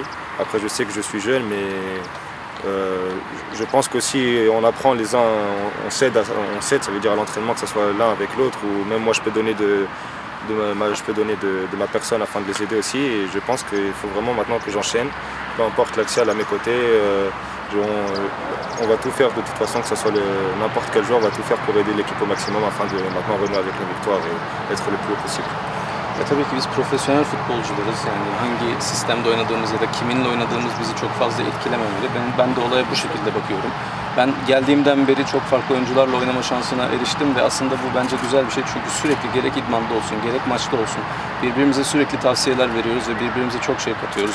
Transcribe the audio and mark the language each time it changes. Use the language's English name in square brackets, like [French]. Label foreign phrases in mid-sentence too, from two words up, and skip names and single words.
[French] Après, je sais que je suis jeune, mais je pense qu'aussi on apprend les uns, on s'aide, ça veut dire à l'entraînement, que ce soit l'un avec l'autre, ou même moi je peux donner de ma personne afin de les aider aussi. Et je pense qu'il faut vraiment maintenant que j'enchaîne, peu importe l'axial à mes côtés. On va tout faire de toute façon, que ce soit n'importe quel joueur, on va tout faire pour aider l'équipe au maximum afin de maintenant renouer avec la victoire et être le plus haut possible. [Turkish] Tabii ki biz profesyonel futbolcularız. Yani hangi sistemde oynadığımız ya da kiminle oynadığımız bizi çok fazla etkilememeli. Ben de olaya bu şekilde bakıyorum. Ben geldiğimden beri çok farklı oyuncularla oynama şansına eriştim ve aslında bu bence güzel bir şey. Çünkü sürekli gerek idmanda olsun, gerek maçta olsun birbirimize sürekli tavsiyeler veriyoruz ve birbirimize çok şey katıyoruz.